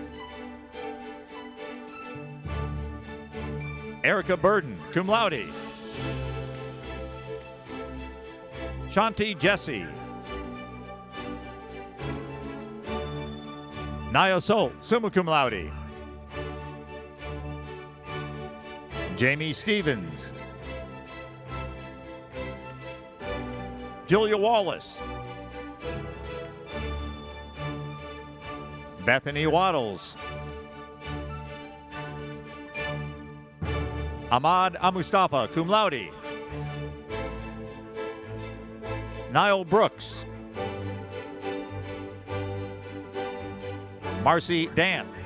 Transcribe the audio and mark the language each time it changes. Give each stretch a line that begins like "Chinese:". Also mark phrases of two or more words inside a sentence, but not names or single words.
English: Erica Burden,
Latin: cum laude.
English: Shanti Jesse. Naya Solt,
Latin: summa cum laude.
English: Jamie Stevens. Julia Wallace. Bethany Waddles. Ahmad Amustafa,
Latin: cum laude.
English: Niall Brooks. Marcy Dant.